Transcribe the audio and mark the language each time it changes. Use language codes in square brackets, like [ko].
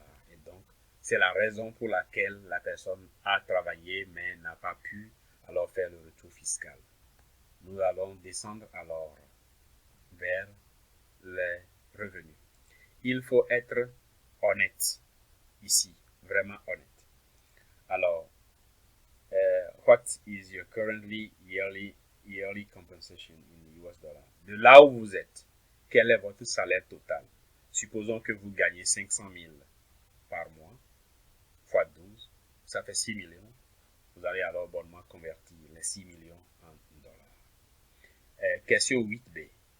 [fr] Et donc, c'est la raison pour laquelle la personne a travaillé mais n'a pas pu alors faire le retour fiscal. Nous allons descendre alors vers les revenus. Il faut être honnête ici, vraiment honnête. [en] Alors, what is your currently yearly compensation in US dollars? [fr] De là où vous êtes, quel est votre salaire total? Supposons que vous gagnez 500 000 par mois, fois 12, ça fait 6 millions. Vous allez alors bonnement convertir les 6 millions en dollars. Question 8b.